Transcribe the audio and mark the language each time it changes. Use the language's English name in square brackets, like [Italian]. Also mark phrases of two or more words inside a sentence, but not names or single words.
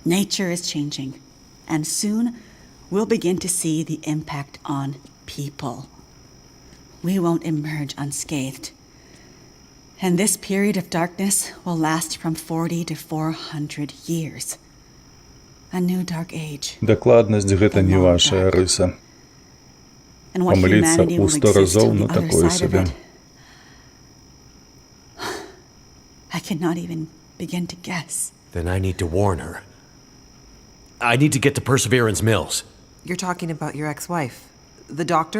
[English] Nature is changing, and soon we'll begin to see the impact on people. We won't emerge unscathed. And this period of darkness will last from 40 to 400 years. A new dark age. [Belarusian] Дакладнасць гэта не вашая рыса. [English] And what [Belarusian] Памыліцца [English] humanity [Belarusian] ў [English] will [Belarusian] 100 [English] exist [Belarusian] разоў, [English] on [Belarusian] ну [English] the other [Belarusian] такое [English] side of [Belarusian] сабе. [English] it. I cannot even begin to guess. Then I need to warn her. I need to get to Perseverance Mills. You're talking about your ex-wife, the doctor?